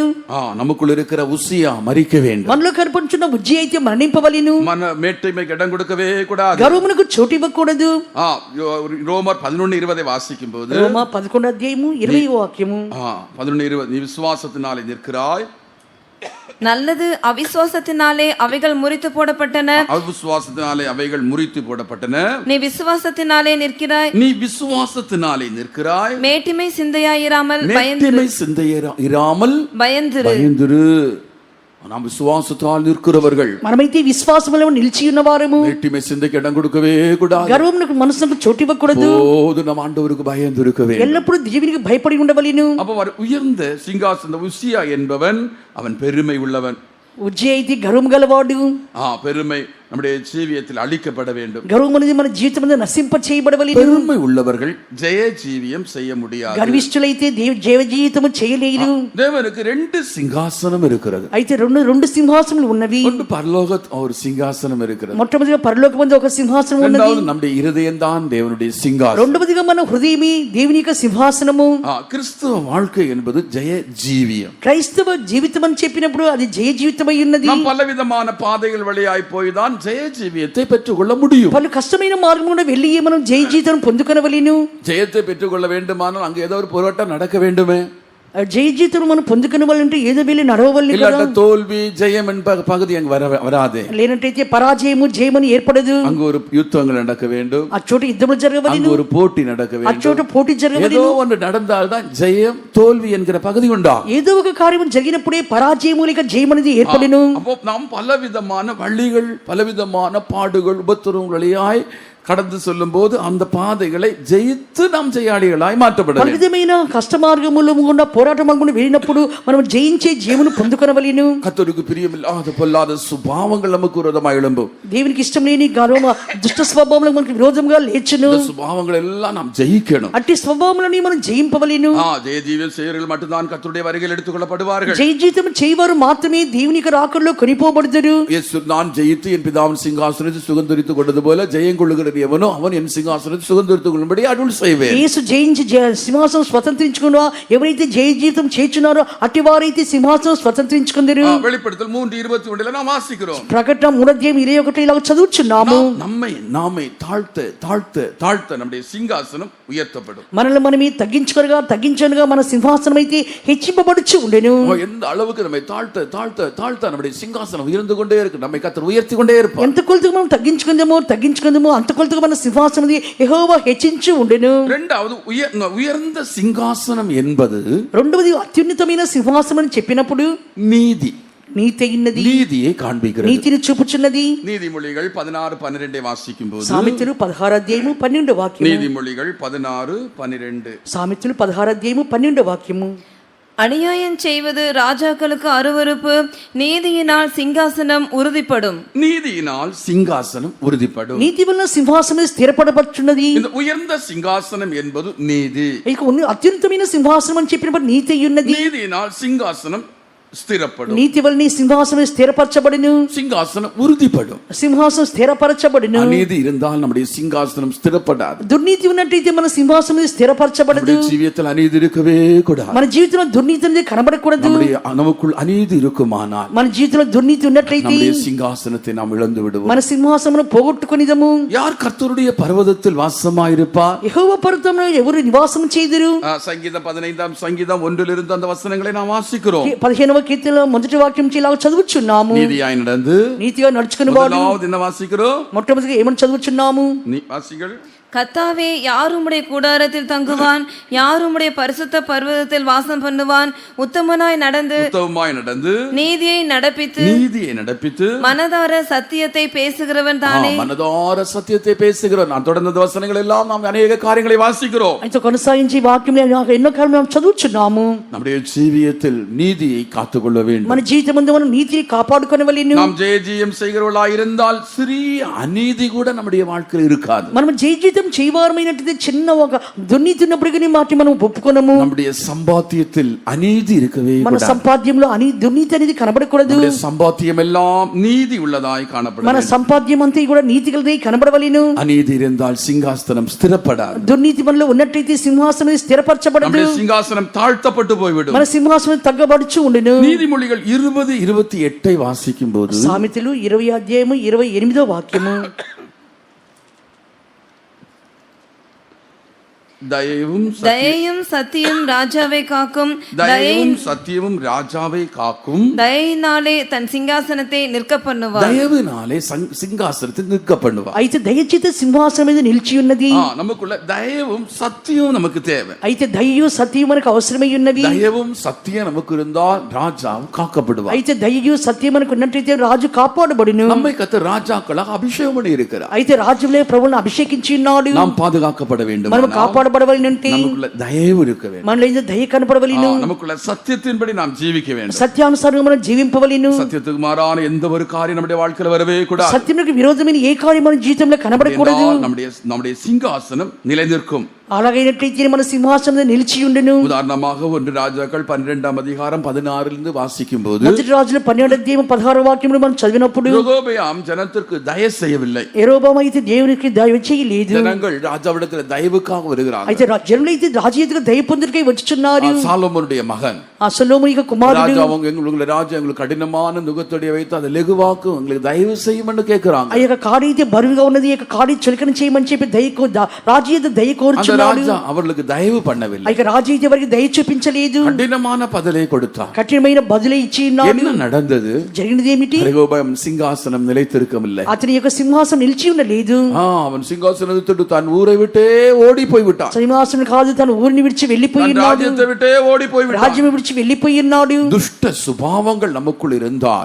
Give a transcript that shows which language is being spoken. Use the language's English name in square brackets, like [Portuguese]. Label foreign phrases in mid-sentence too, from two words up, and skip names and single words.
[Tamil] நமக்குள்ள இருக்கிற உசியா மரிக்க வேண்டும். [Telugu] మనలో కనపడుచున్న బుజ్జి అయితే మరణింపవలెను. [Tamil] மனமேட்டிமைக்கு இடம் கொடுக்கவே கூடாது. [Telugu] గర్వమునకు చోటు ఇవ్వకూడదు. [Tamil] ரோமர் 11:20 வாசிக்கும் போது, [Telugu] రోమా 11 అధ్యాయము 20వ వాక్యము, 11:20, [Tamil] நீ விசுவாசத்தினாலே நிற்கிறாய். நல்லது அவிசுவாசத்தினாலே அவைகள் முறித்து போடப்பட்டன. அவிசுவாசத்தினாலே அவைகள் முறித்து போடப்பட்டன. நீ விசுவாசத்தினாலே நிற்கிறாய். நீ விசுவாசத்தினாலே நிற்கிறாய். மேட்டிமை சிந்தையாயிராமல் பயந்திரு. நாம் விசுவாசத்தால் நிற்கிறவர்கள். [Telugu] మనమైతే విశ్వాసములో నిలిచి ఉన్నవారము. [Tamil] மேட்டிமை சிந்தைக்கு இடம் கொடுக்கவே கூடாது. [Telugu] గర్వమునకు మనసుకు చోటు ఇవ్వకూడదు. [Tamil] நாம் ஆண்டவருக்கு பயந்திருக்க வேண்டும். [Telugu] ఎల్లప్పుడూ దేవునికి భయపడి ఉండవలెను. [Tamil] அப்ப உயர்ந்த சிங்காசன உசியா என்பவன் அவன் பெருமை உள்ளவன். [Telugu] ఉజ్జి అయితే గర్వం గలవాడు. [Tamil] பெருமை நம்முடைய ஜீவியத்தில் அழிக்கப்பட வேண்டும். [Telugu] గర్వం అనేది మన జీవితంలో నశింప చేయబడవలెను. [Tamil] பெருமை உள்ளவர்கள் ஜெய ஜீவியம் செய்ய முடியாது. [Telugu] గర్విష్ఠులైతే జీవ జీవితము చేయలేరు. [Tamil] தேவனுக்கு 2 சிங்காசனம் இருக்கிறது. [Telugu] అయితే రెండు సింహాసనములు ఉన్నవి. [Tamil] ஒன்று பரலோக ஒரு சிங்காசனம் இருக்கிறது. [Telugu] మొట్టమొదటిగా పరలోకమందు ఒక సింహాసనం ఉన్నది. [Tamil] இரண்டாவது நம்முடைய இருதயம் தான் தேவனுடைய சிங்காசனம். [Telugu] రెండవదిగా మన హృదయమే దేవుని యొక్క సింహాసనము. [Tamil] கிறிஸ்தவ வாழ்க்கை என்பது ஜெய ஜீவியம். [Telugu] క్రైస్తవ జీవితం అని చెప్పినప్పుడు అది జయ జీవితమై ఉన్నది. [Tamil] நாம் பலவிதமான பாதைகள் வழியாய் போய் தான் ஜெய ஜீவியத்தை பெற்றுக்கொள்ள முடியும். [Telugu] பல கஷ்டమైన మార్గమున వెళ్ళి మనం జయ జీవితం పొందుకొనవలెను. [Tamil] ஜெயத்தை பெற்றுக்கொள்ள வேண்டுமானால் அங்கே ஏதோ ஒரு போராட்டம் நடக்க வேண்டுமே. [Telugu] జయ జీవితం మనం పొందుకొనవాలంటే ఏదో వెళ్ళి నడవవలెను కదా. [Tamil] தோல்வி ஜெயம் என்ப பகுதி அங்க வராது. [Telugu] లేనట్టయితే పరాజయము జయమని ఏర్పడదు. [Tamil] அங்க ஒரு யுத்தங்கள் நடக்க வேண்டும். [Telugu] ఆ చోట యుద్ధములు జరగవలెను. [Tamil] அங்க ஒரு போட்டி நடக்க வேண்டும். [Telugu] ఆ చోట పోటీ జరగవలెను. [Tamil] ஏதோ ஒன்று நடந்தால் தான் ஜெயம் தோல்வி என்கிற பகுதி உண்டா. [Telugu] ఏదో ఒక కార్యము జరిగినప్పుడే పరాజయము లేక జయం అనేది ఏర్పడెను. [Tamil] அப்போ நாம் பலவிதமான வழிகள் பலவிதமான பாடுகள் உபத்திரவங்களையாய் கடந்து சொல்லும் போது அந்த பாதைகளை ஜெயித்து நாம் ஜெயாளிகளாய் மாற்றப்பட வேண்டும். [Telugu] பலவிதమైన కష్ట మార్గములు గుండా పోరాట మార్గమును వెళ్ళినప్పుడు మనం జయించే జీవమును పొందుకొనవలెను. [Tamil] கர்த்தருக்கு பிரியமில்லாத பொல்லாத சுபாவங்கள் நமக்கு விரோதமாய் எழும்பும். [Telugu] దేవునికి ఇష్టం లేని గర్వ దుష్ట స్వభావములకు మనకు విరోధంగా లేచును. [Tamil] இந்த சுபாவங்கள் எல்லாம் நாம் ஜெயிக்கணும். [Telugu] అట్టి స్వభావములను మనం జయింపవలెను. [Tamil] ஜெய ஜீவியம் செய்யறவர்கள் மட்டும்தான் கர்த்தருடைய வருகையில் எடுத்துக்கொள்ளப்படுவார்கள். [Telugu] జయ జీవితం చేయవారు మాత్రమే దేవుని యొక్క రాకడలో కొనిపోబడుదురు. [Tamil] இயேசு நான் ஜெயித்து என் பிதாவின் சிங்காசனத்தை சுகந்தரித்துக் கொண்டது போல ஜெயம் கொள்ளுகிற எவனோ அவன் என் சிங்காசனத்தை சுகந்தரித்துக் கொள்ளும்படி அருள் செய்வேன். [Telugu] యేసు జయించి సింహాసనం స్వతంత్రించుకున్నా ఎవరైతే జయ జీవితం చేర్చున్నారో అట్టి వారైతే సింహాసనం స్వతంత్రించుకుందరు. [Tamil] வெளிப்படுத்தல் 3:21 நாம் வாசிக்கிறோம். [Telugu] ప్రకటన 3:21 ఇలా చదువుచున్నాము. [Tamil] நம்மை தாழ்த்த நம்முடைய சிங்காசனம் உயர்த்தப்படும். [Telugu] మనల్ని మనమే తగ్గించగా మన సింహాసనం అయితే హెచ్చింపబడుచు ఉండెను. [Tamil] எந்த அளவுக்கு நம்மை தாழ்த்த நம்முடைய சிங்காசனம் உயர்ந்து கொண்டே இருக்கு. நம்மை கர்த்தர் உயர்த்தி கொண்டே இருப்பார். [Telugu] ఎంత కొలతగా మనం తగ్గించుకుందామో అంత కొలతగా మన సింహాసనం యెహోవా హెచ్చించి ఉండెను. [Tamil] இரண்டாவது உயர்ந்த சிங்காசனம் என்பது [Telugu] రెండవది అత్యున్నతమైన సింహాసనం అని చెప్పినప్పుడు [Tamil] நீதியை காண்பிக்கிறது. [Telugu] నీతిని చూపుచున్నది. [Tamil] நீதிமொழிகள் 16:12 வாசிக்கும் போது [Telugu] సామెతలు 16 అధ్యాయము 12 వాక్యము. [Tamil] நீதிமொழிகள் 16:12 [Telugu] సామెతలు 16 అధ్యాయము 12 వాక్యము. [Tamil] அநியாயம் செய்வது ராஜாக்களுக்கு அருவருப்பு, நீதியினால் சிங்காசனம் உறுதிப்படும். [Telugu] నీతి వలన సింహాసనం స్థిరపడబడుచున్నది. [Tamil] இந்த உயர்ந்த சிங்காசனம் என்பது நீதி. [Telugu] ఇక అత్యున్నతమైన సింహాసనం అని చెప్పినప్పుడు నీతి ఉన్నది. [Tamil] நீதியினால் சிங்காசனம் స్థిరపడు. [Telugu] నీతి వలన సింహాసనం స్థిరపరచబడును. [Tamil] சிங்காசனம் உறுதிப்படும். [Telugu] సింహాసనం స్థిరపరచబడును. [Tamil] அநீதி இருந்தால் நம்முடைய சிங்காசனம் ஸ்திரப்படாது. [Telugu] దుర్నీతి ఉన్నట్టయితే మన సింహాసనం స్థిరపరచబడదు. [Tamil] ஜீவியத்தில் அநீதி இருக்கவே கூடாது. [Telugu] మన జీవితంలో దుర్నీతి అనేది కనబడకూడదు. [Tamil] நமக்குள் அநீதி இருக்குமானால் [Telugu] మన జీవితంలో దుర్నీతి ఉన్నట్లయితే [Tamil] நம்முடைய சிங்காசனத்தை நாம் இழந்து விடுவோம். [Telugu] మన సింహాసనం పోగొట్టుకొనిదము. [Tamil] யார் கர்த்தருடைய பர்வதத்தில் வாசமாயிருப்பார்? [Telugu] యెహోవా పర్వతంలో ఎవరు నివాసం చేయుదురు? [Tamil] சங்கீதம் 15ஆம் சங்கீதம் 1 அந்த வசனங்களை நாம் வாசிக்கிறோம். [Telugu] 15వ కీర్తనలో మొదటి వాక్యం ఇలా చదువుచున్నాము. [Tamil] நீதியாய் நடந்து [Telugu] నీతిగా నడుచుకునేవాడు. [Tamil] முதலாவது என்ன வாசிக்கிறோம்? [Telugu] మొట్టమొదటిగా ఏమని చదువుచున్నాము? [Tamil] வாசிகள். கர்த்தாவே, யார் உம்முடைய கூடாரத்தில் தங்குவான்? யார் உம்முடைய பரிசுத்த பர்வதத்தில் வாசம் பண்ணுவான்? உத்தமமாய் நடந்து நீதியை நடப்பித்து மனதார சத்தியத்தை பேசுகிறவன் தானே. மனதார சத்தியத்தை பேசுகிறவன். நான் தொடர்ந்த வசனங்கள் எல்லாம் நாம் அநேக காரியங்களை வாசிக்கிறோம். [Telugu] అయితే కొనసాగించి వాక్యం ఎన్నో కార్యములు చదువుచున్నాము. [Tamil] நம்முடைய ஜீவியத்தில் நீதியை காத்துக்கொள்ள வேண்டும். [Telugu] మన జీవితమందు మనం నీతిని కాపాడుకొనవలెను. [Tamil] நாம் ஜெயம் செய்கிறவர்களாய் இருந்தால் சிறிய அநீதி கூட நம்முடைய வாழ்க்கையில் இருக்காது. [Telugu] మనం జీవితం జీవితం చేయవారమైనట్టు చిన్న ఒక దుర్నీతిన్నప్పటికీ మాటి మనం ఒప్పుకోనము. [Tamil] நம்முடைய சம்பாத்தியத்தில் அநீதி இருக்கவே [Telugu] మన [Tamil] கூடாது. [Telugu] సంపాద్యంలో దుర్నీతి అనేది కనబడకూడదు. [Tamil] நம்முடைய சம்பாத்தியம் எல்லாம் நீதி உள்ளதாய் காணப்பட [Telugu] మన [Tamil] வேண்டும். [Telugu] సంపాద్యం అంతా కూడా నీతి కలిగి కనబడవలెను. [Tamil] அநீதி இருந்தால் சிங்காசனம் ஸ்திரப்படாது. [Telugu] దుర్నీతి మనలో ఉన్నట్లయితే సింహాసనం స్థిరపరచబడదు. [Tamil] நம்முடைய சிங்காசனம் தாழ்த்தப்பட்டு போய்விடும். [Telugu] మన సింహాసనం తగ్గబడుచు ఉండును. [Tamil] நீதிமொழிகள் 20:28 வாசிக்கும் போது [Telugu] సామెతలు 20 అధ్యాయము 28వ వాక్యము, [Tamil] தயையும் சத்தியம் ராஜாவை காக்கும், தயவும் சத்தியமும் ராஜாவை காக்கும், தயையினாலே தன் சிங்காசனத்தை நிற்க பண்ணுவார். தயவினாலே சிங்காசனத்தை நிற்க பண்ணுவார். [Telugu] అయితే దయచేత సింహాసనం మీద నిలిచి ఉన్నది. [Tamil] நமக்குள்ள தயவும் சத்தியமும் நமக்கு தேவை. [Telugu] అయితే దయయు సత్యము మనకు అవసరమై ఉన్నవి. [Tamil] தயவும் சத்தியம் நமக்கு இருந்தால் ராஜா காக்கப்படுவார். [Telugu] అయితే దయయు సత్యం మనకు ఉన్నట్లయితే రాజు కాపాడబడును. [Tamil] நம்மை கர்த்தர் ராஜாக்களாக அபிஷேகம் பண்ணி இருக்கிறார். [Telugu] అయితే రాజులే ప్రభువును అభిషేకించి ఉన్నాడు. [Tamil] நாம் பாதுகாக்கப்பட வேண்டும். [Telugu] మనం కాపాడబడవలెనంటే [Tamil] நமக்குள்ள தயவு இருக்க வேண்டும். [Telugu] మనలో இந்த దయ కనపడవలెను. [Tamil] நமக்குள்ள சத்தியத்தின்படி நாம் ஜீவிக்க வேண்டும். [Telugu] సత్యానుసారంగా మనం జీవింపవలెను. [Tamil] சத்தியத்துக்கு மாறான எந்த ஒரு காரியம் நம்முடைய வாழ்க்கையில வரவே கூடாது. [Telugu] సత్యమునకు విరోధమైన ఏ కార్యం మన జీవితంలో కనబడకూడదు. [Tamil] நம்முடைய சிங்காசனம் நிலைநிற்கும். [Telugu] అలాగైనట్లయితే మన సింహాసనం నిలిచి ఉండును. [Tamil] உதாரணமாக 1 ராஜாக்கள் 12ஆம் அதிகாரம் 16 வாசிக்கும் போது [Telugu] మొదటి రాజుల 12వ అధ్యాయం 16వ వాక్యమును మనం చదివినప్పుడు [Tamil] யெரொபெயாம் ஜனத்திற்கு தயவு செய்யவில்லை. [Telugu] యెరొబెయాము అయితే దేవునికి దయ చేయలేదు. [Tamil] ஜனங்கள் ராஜாவிடத்தில் தயவுக்காக வருகிறார்கள். [Telugu] అయితే జనులైతే రాజు ఎదుట దయ పొందుటకై వచ్చుచున్నారు. [Tamil] சாலொமோனுடைய மகன் [Telugu] సొలొమోను యొక్క కుమారుడు [Tamil] ராஜா எங்களுக்கு கடினமான நுகத்தொடியை வைத்து அதை லெகுவாக்கும், எங்களுக்கு தயவு செய்யும்னு கேட்கிறாங்க. [Telugu] ఆ యొక్క కాడైతే బరువుగా ఉన్నది, ఈ యొక్క కాడి చులకన చేయమని చెప్పి రాజు ఎదుట దయ కోరుచున్నాడు. [Tamil] ராஜா அவர்களுக்கு தயவு பண்ணவில்லை. [Telugu] ఆ యొక్క రాజు అయితే వారికి దయ చూపించలేదు. [Tamil] கடினமான பதிலை கொடுத்தார். [Telugu] కఠినమైన బదులే ఇచ్చి ఉన్నాడు. [Tamil] என்ன நடந்தது? [Telugu] జరిగినది ఏమిటి? [Tamil] ரெகோபெயாம் சிங்காசனம் நிலைத்திருக்கவில்லை. [Telugu] అతని యొక్క సింహాసనం నిలిచి ఉండలేదు. [Tamil] அவன் சிங்காசனத்தை விட்டு தன் ஊரை விட்டே ஓடி போய் விட்டான். [Telugu] సింహాసనం కాదు, తన ఊరిని విడిచి వెళ్ళిపోయి ఉన్నాడు. [Tamil] ராஜ்யத்தை விட்டே ஓடி போய் விட்டான். [Telugu] రాజ్యం విడిచి వెళ్ళిపోయి ఉన్నాడు. [Tamil] துஷ்ட சுபாவங்கள் நமக்குள் இருந்தால்,